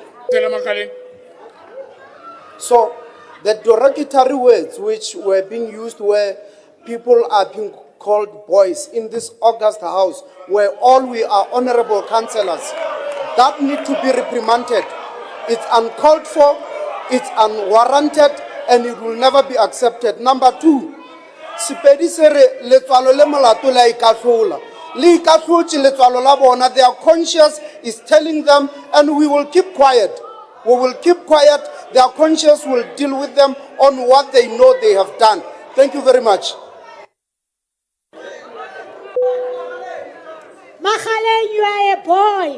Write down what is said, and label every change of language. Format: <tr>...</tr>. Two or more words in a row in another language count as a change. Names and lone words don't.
<en>So the derogatory words which were being used where people are being called boys in this August House, where all we are honorable councillors, that need to be reprimanded. It's uncalled for, it's unwarranted, and it will never be accepted. Number two,</en> <nso>Sepedi sere letswalo le molato la ikahlola. Le ikahlotse letswalo la bona,</nso> <en>their conscience is telling them, and we will keep quiet. We will keep quiet. Their conscience will deal with them on what they know they have done. Thank you very much. Makhaleng, you are a boy.</en>